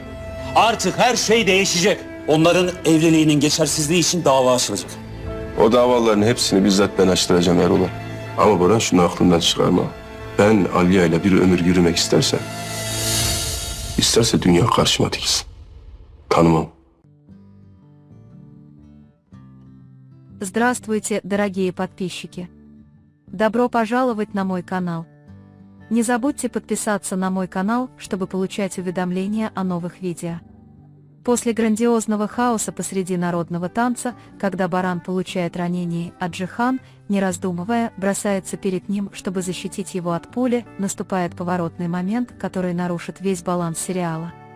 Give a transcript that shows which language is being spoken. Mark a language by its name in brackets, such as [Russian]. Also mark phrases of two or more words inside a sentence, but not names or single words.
[Turkish] Artık her şey değişecek. Onların evliliğinin geçersizliği için dava açılacak. O davaların hepsini bizzat ben açtıracağım Erol'a. Ama Boran şunu aklından çıkarma. Ben Aliye ile bir ömür yürümek isterse dünya karşıma dikilsin. Tanımam. [Russian] Здравствуйте, дорогие подписчики! Добро пожаловать на мой канал. Не забудьте подписаться на мой канал, чтобы получать уведомления о новых видео. После грандиозного хаоса посреди народного танца, когда Баран получает ранение, а Джихан, не раздумывая, бросается перед ним, чтобы защитить его от пули, наступает поворотный момент, который нарушит весь баланс сериала.